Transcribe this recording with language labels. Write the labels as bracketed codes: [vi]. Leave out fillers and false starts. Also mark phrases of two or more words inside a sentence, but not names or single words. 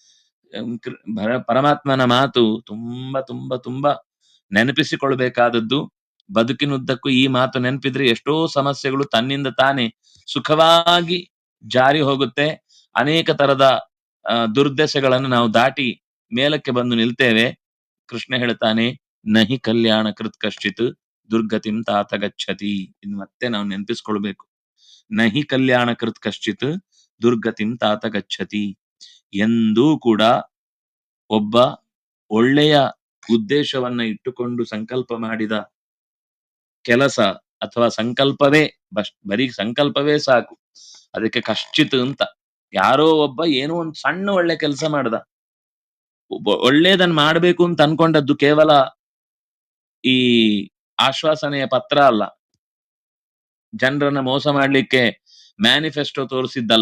[kn] ಪರಮಾತ್ಮನ ಮಾತು ತುಂಬಾ ತುಂಬಾ ತುಂಬಾ ನೆನಪಿಸಿಕೊಳ್ಬೇಕಾದದ್ದು. ಬದುಕಿನುದ್ದಕ್ಕೂ ಈ ಮಾತು ನೆನಪಿದ್ರೆ ಎಷ್ಟೋ ಸಮಸ್ಯೆಗಳು ತನ್ನಿಂದ ತಾನೇ ಸುಖವಾಗಿ ಜಾರಿ ಹೋಗುತ್ತೆ. ಅನೇಕ ತರದ ದುರ್ದಶೆಗಳನ್ನು ನಾವು ದಾಟಿ ಮೇಲಕ್ಕೆ ಬಂದು ನಿಲ್ತೇವೆ. ಕೃಷ್ಣ ಹೇಳ್ತಾನೆ, [sa] ನಹಿ ಕಲ್ಯಾಣ ಕೃತ್ ಕಶ್ಚಿತ್ ದುರ್ಗತಿಂ ತಾತ ಗಚ್ಚತಿ. [kn] ಇನ್ನು ಮತ್ತೆ ನಾವು ನೆನಪಿಸ್ಕೊಳ್ಬೇಕು. [sa] ನಹಿ ಕಲ್ಯಾಣ ಕೃತ್ ಕಶ್ಚಿತ್ ದುರ್ಗತಿಂ ತಾತ ಗಚ್ಚತಿ. [kn] ಎಂದೂ ಕೂಡ ಒಬ್ಬ ಒಳ್ಳೆಯ ಉದ್ದೇಶವನ್ನ ಇಟ್ಟುಕೊಂಡು ಸಂಕಲ್ಪ ಮಾಡಿದ ಕೆಲಸ ಅಥವಾ ಸಂಕಲ್ಪವೇ ಬರೀ ಸಂಕಲ್ಪವೇ ಸಾಕು. ಅದಕ್ಕೆ ಕಶ್ಚಿತ್ ಅಂತ ಯಾರೋ ಒಬ್ಬ ಏನೋ ಒಂದು ಸಣ್ಣ ಒಳ್ಳೆ ಕೆಲಸ ಮಾಡ್ದ, ಒಳ್ಳೇದನ್ನ ಮಾಡ್ಬೇಕು ಅಂತ ಅನ್ಕೊಂಡದ್ದು ಕೇವಲ ಈ ಆಶ್ವಾಸನೆಯ ಪತ್ರ ಅಲ್ಲ, ಜನರನ್ನ ಮೋಸ ಮಾಡ್ಲಿಕ್ಕೆ ಮ್ಯಾನಿಫೆಸ್ಟೋ ತೋರಿಸಿದ್ದಲ್ಲ.